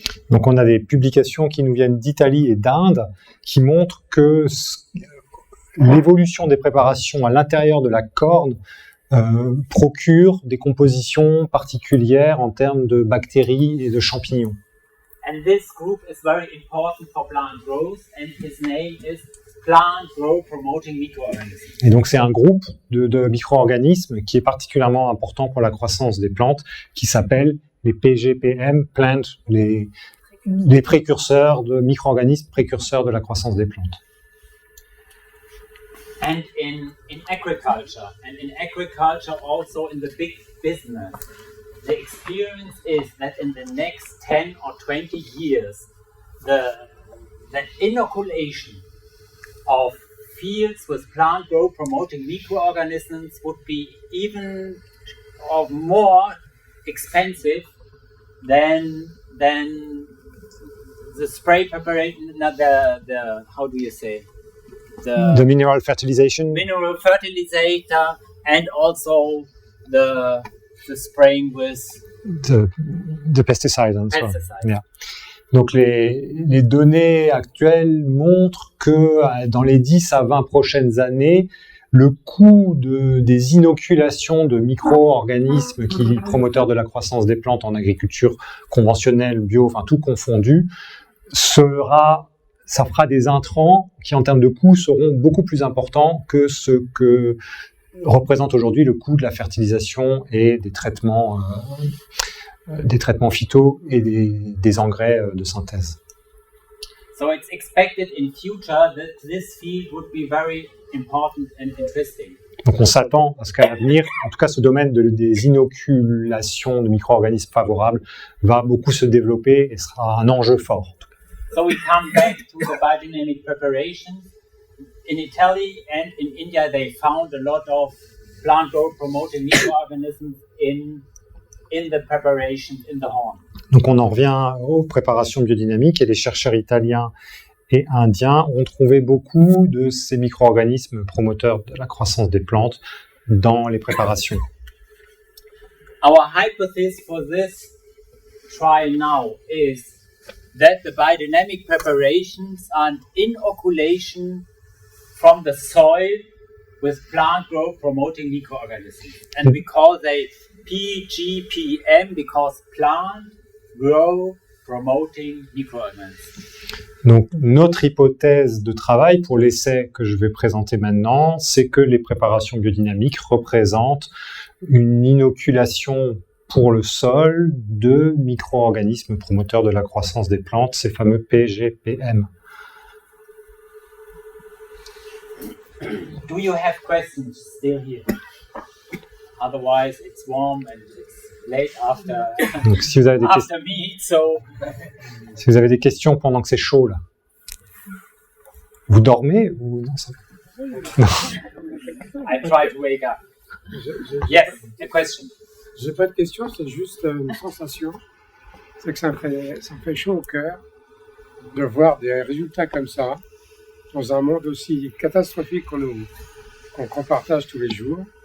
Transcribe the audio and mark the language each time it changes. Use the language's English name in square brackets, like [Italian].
[French] Donc on a des publications qui nous viennent d'Italie et d'Inde qui montrent que l'évolution des préparations à l'intérieur de la corne procure des compositions particulières en termes de bactéries et de champignons. [English] And this group is very important for plant growth, and his name is Plant Growth Promoting Microorganisms. [French] Et donc c'est un groupe de micro-organismes qui est particulièrement important pour la croissance des plantes, qui s'appelle les PGPM, les précurseurs de micro-organismes précurseurs de la croissance des plantes. [English] And in agriculture also in the big business, the experience is that in the next 10 or 20 years, the inoculation of fields with plant growth promoting microorganisms would be even or more expensive than the spray preparation, the how do you say? The mineral fertilization. Mineral fertilizer, and also the spraying with the pesticides and so on. pesticides. Yeah. [French] Donc les données actuelles montrent que dans les 10 à 20 prochaines années, le coût des inoculations de micro-organismes promoteurs de la croissance des plantes en agriculture conventionnelle, bio, enfin tout confondu, ça fera des intrants qui en termes de coûts seront beaucoup plus importants que ce que représente aujourd'hui le coût de la fertilisation et des traitements phyto et des engrais de synthèse. [English] So it's expected in future that this field would be very important and interesting. [French] Donc on s'attend à ce qu'à l'avenir, en tout cas ce domaine des inoculations de micro-organismes favorables va beaucoup se développer et sera un enjeu fort. [English] So we come back to the biodynamic preparations. In Italy and in India, they found a lot of plant growth promoting microorganisms in the preparations in the horn. [French] Donc on en revient aux préparations biodynamiques et les chercheurs italiens et indiens ont trouvé beaucoup de ces micro-organismes promoteurs de la croissance des plantes dans les préparations. [English] Our hypothesis for this trial now is that the biodynamic preparations are an inoculation from the soil with plant growth promoting microorganisms. And we call they PGPM because plant grow promoting microorganisms. [French] Donc notre hypothèse de travail pour l'essai que je vais présenter maintenant, c'est que les préparations biodynamiques représentent une inoculation pour le sol de micro-organismes promoteurs de la croissance des plantes, ces fameux PGPM. [English] Do you have questions still here? Otherwise, it's warm and it's late after, [French] Donc si vous avez des [English] after meat, so [French] Si vous avez des questions pendant que c'est chaud, là. Vous dormez ou non, ça... [English] I try to wake up. Yes, a question. [French] J'ai pas de question, c'est juste une sensation. C'est que ça me fait chaud au cœur de voir des résultats comme ça dans un monde aussi catastrophique qu'on partage tous les jours.